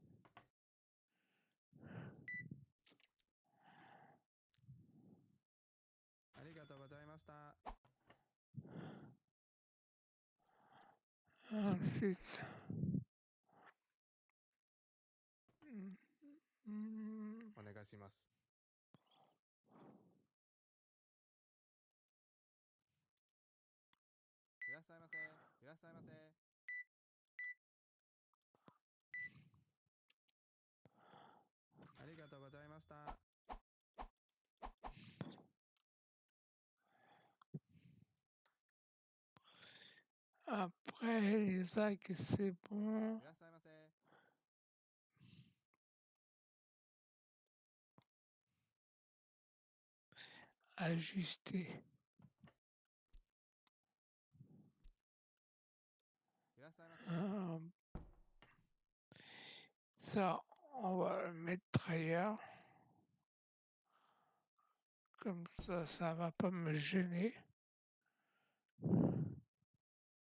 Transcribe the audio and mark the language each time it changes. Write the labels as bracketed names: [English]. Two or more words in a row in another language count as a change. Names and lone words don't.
[French] Ensuite, mmh, [Japanese] お願いします。 いらっしゃいませ。いらっしゃいませ。ありがとうございました。 [French] après les algues, c'est bon. [Japanese] いらっしゃいませ。 [French] Ajuster. [Japanese] いらっしゃいませ。 [French] Ça, on va le mettre ailleurs. Comme ça va pas me gêner.